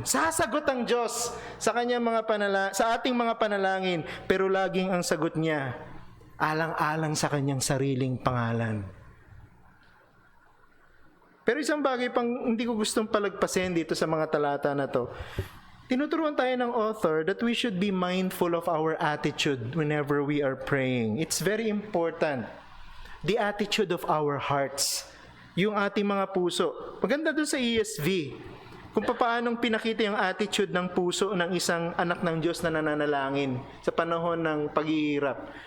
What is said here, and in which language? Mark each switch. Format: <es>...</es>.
<tl>Sasagot ang Diyos sa kanyang sa ating mga panalangin, pero laging ang sagot niya alang-alang sa kanyang sariling pangalan. Pero isang bagay pang hindi ko gustong palagpasin dito sa mga talata na to. tinuturuan tayo ng</tl> <en>author that we should be mindful of our attitude whenever we are praying. It's very important. The attitude of our hearts.</en> <tl>Yung ating mga puso. Maganda dun sa ESV. Kung paanong pinakita yung attitude ng puso ng isang anak ng Diyos na nananalangin sa panahon ng paghihirap.</tl>